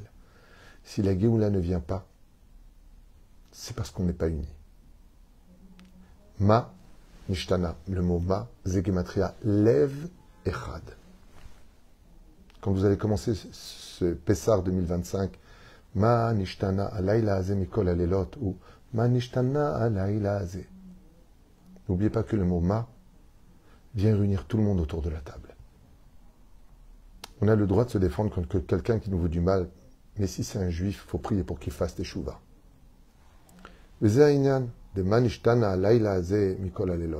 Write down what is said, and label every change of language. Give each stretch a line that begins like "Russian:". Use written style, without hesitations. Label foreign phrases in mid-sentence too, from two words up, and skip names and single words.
French: Si la Géoula ne vient pas, c'est parce qu'on n'est pas unis.
Hebrew: מה נשתנה,
French: le mot Ma,
Hebrew: זה גימטריה, לב אחד.
French: Quand vous allez commencer ce Pessar 2025,
Hebrew: מה נשתנה הלילה הזה מכל הלילות
French: ou
Hebrew: מה נשתנה הלילה הזה.
French: N'oubliez pas que le mot Ma vient réunir tout le monde autour de la table. On a le droit de se défendre contre quelqu'un qui nous veut du mal, mais si c'est un juif, il faut prier pour qu'il fasse teshuva.
Hebrew: דה מה נשתנה לילה הזה מכל הלילות.